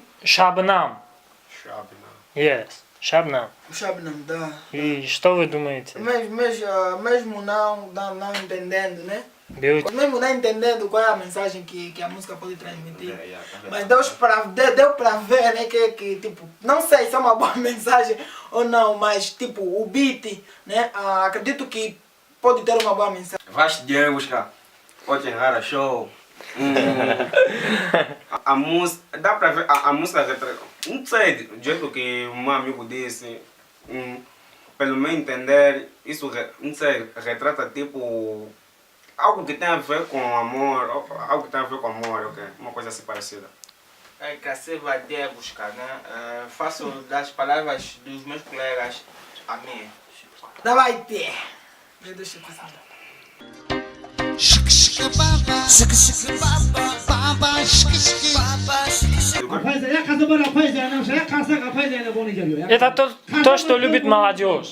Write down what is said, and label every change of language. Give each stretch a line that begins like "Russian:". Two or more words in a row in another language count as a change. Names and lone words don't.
Russian: Шабнам. Shabnam.
English: Yes, Шабнам.
Portuguese: O Shabnam,
Russian: да. И что вы думаете?
Portuguese: Mesmo não entendendo, né?
English: Beauty.
Portuguese: Mesmo não entendendo qual é a mensagem que a música pode transmitir.
English: Yeah,
Portuguese: Mas deu pra ver, né, que tipo, não sei se é uma boa mensagem ou não, mas tipo, o beat, né, acredito que pode ter uma boa mensagem.
Russian: Vais девушка, очень хорошо.
Portuguese: A música, dá pra ver, a música retrata, não sei, do jeito que o meu amigo disse, pelo meu entender, isso, não sei, retrata tipo, algo que tem a ver com amor, algo que tem a ver com amor, ok? Uma coisa assim parecida. É que você vai buscar, né? Faço das palavras dos meus colegas a mim. Não vai ter. Deixa eu pensar.
Russian: Это то, что любит молодежь.